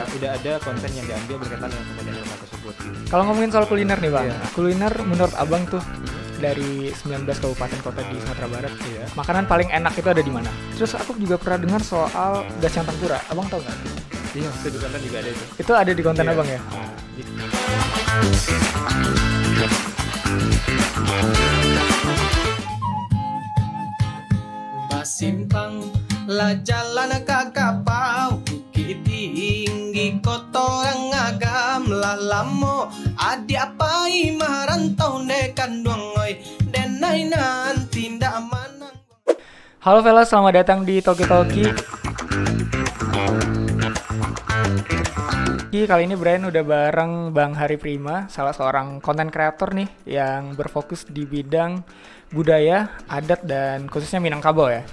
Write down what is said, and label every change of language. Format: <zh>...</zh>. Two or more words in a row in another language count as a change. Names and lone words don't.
<id>Iya, udah ada konten yang diambil berkaitan dengan kemudian tersebut. Kalau ngomongin soal kuliner nih bang, Iya. kuliner menurut abang tuh dari 19 kabupaten kota di Sumatera Barat, Iya. makanan paling enak itu ada di mana? Terus aku juga pernah dengar soal Dasyang Tempura, abang tahu nggak? Iya, itu di konten juga ada itu. Itu ada di konten Iya. abang ya? Gitu.</id> <min>Basimpang la jalan kakapau Bukit tinggi kotorang agam lalamo Adi apai marantau ne kanduangoy Denai nanti ndak manang.</min> <id>Halo fellas, selamat datang di Talkie Talkie. Kali ini Brian udah bareng Bang Hari Prima, salah seorang konten kreator nih yang berfokus di bidang budaya, adat, dan khususnya Minangkabau ya.</id>